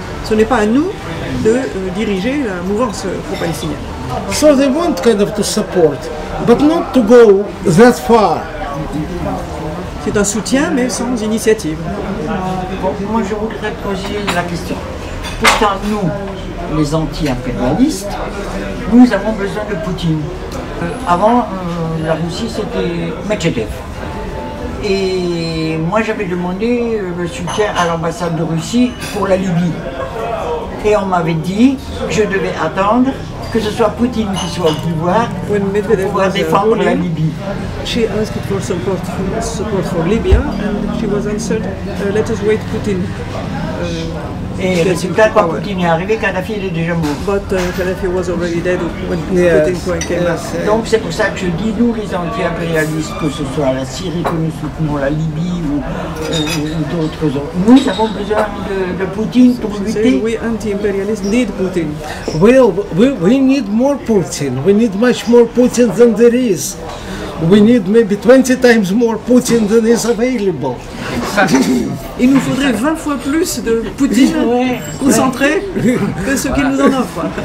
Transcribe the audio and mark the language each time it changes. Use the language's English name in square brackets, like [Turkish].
[French] Ce n'est pas à nous de diriger la mouvance pro-palestinienne. [English] So they want kind of to support, but not to go that far. [French] C'est un soutien, mais sans initiative. Bon, moi je voudrais poser la question. Pourtant nous, les anti-impérialistes, nous avons besoin de Poutine. Avant, la Russie c'était Medvedev. Et moi j'avais demandé le soutien à l'ambassade de Russie pour la Libye. Et on m'avait dit que je devais attendre que ce soit Poutine qui soit au pouvoir pour pouvoir défendre la Libye. [English] She asked for support for Libya and she was answered, let us wait Putin. [French] Et résultat, quand Poutine est arrivé, Kadhafi il est déjà mort. [English] But Gaddafi was already dead when Putin came back. [French] Donc c'est pour ça que je dis, nous les anti-impérialistes, que ce soit la Syrie que nous soutenons, la Libye ou d'autres zones, nous avons besoin de Poutine pour lutter. [English] We anti-imperialists need Putin. Well, we need more Putin. We need much more Putin than there is. We need maybe 20 times more Putin than is available. [French] Il nous faudrait 20 fois plus de Poutine concentré que ce qu'il nous en offre.